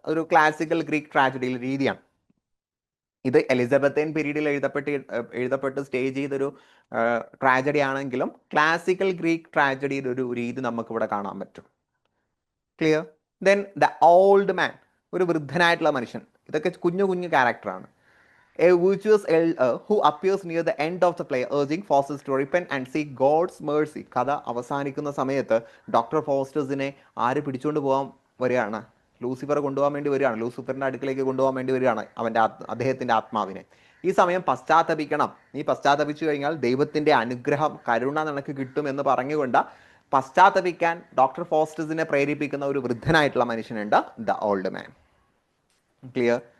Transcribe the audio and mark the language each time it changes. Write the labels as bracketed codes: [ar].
[ml] ഒരു classical Greek ട്രാജഡിയിൽ രീതിയാണ് ഇത്. എലിസബത്തേൻ പീരീഡിൽ എഴുതപ്പെട്ട് സ്റ്റേജ് ചെയ്തൊരു ട്രാജഡി ആണെങ്കിലും ക്ലാസിക്കൽ ഗ്രീക്ക് ട്രാജഡിയുടെ ഒരു രീതി നമുക്കിവിടെ കാണാൻ പറ്റും. Clear? [en] then the old man, [ml] ഒരു വൃദ്ധനായിട്ടുള്ള മനുഷ്യൻ. ഇതൊക്കെ കുഞ്ഞു കുഞ്ഞു ക്യാരക്ടറാണ്. [en] A virtuous elder who appears near the end of the play, urging Faustus to repent and seek God's mercy. [ml] കഥ അവസാനിക്കുന്ന സമയത്ത് ഡോക്ടർ ഫോസ്റ്റേഴ്സിനെ ആര് പിടിച്ചുകൊണ്ട് പോകാൻ വരികയാണ്? ലൂസിഫർ കൊണ്ടുപോകാൻ വേണ്ടി വരികയാണ്. ലൂസിഫറിന്റെ അടുക്കിലേക്ക് കൊണ്ടുപോകാൻ വേണ്ടി വരികയാണ് അദ്ദേഹത്തിന്റെ ആത്മാവിനെ. ഈ സമയം പശ്ചാത്തപിക്കണം, നീ പശ്ചാത്തപിച്ചു കഴിഞ്ഞാൽ ദൈവത്തിന്റെ അനുഗ്രഹം, കരുണ നിനക്ക് കിട്ടും എന്ന് പറഞ്ഞുകൊണ്ട് പശ്ചാത്തപിക്കാൻ ഡോക്ടർ ഫോസ്റ്റേഴ്സിനെ പ്രേരിപ്പിക്കുന്ന ഒരു വൃദ്ധനായിട്ടുള്ള മനുഷ്യനുണ്ട്, ദ ഓൾഡ് മാൻ. ക്ലിയർ?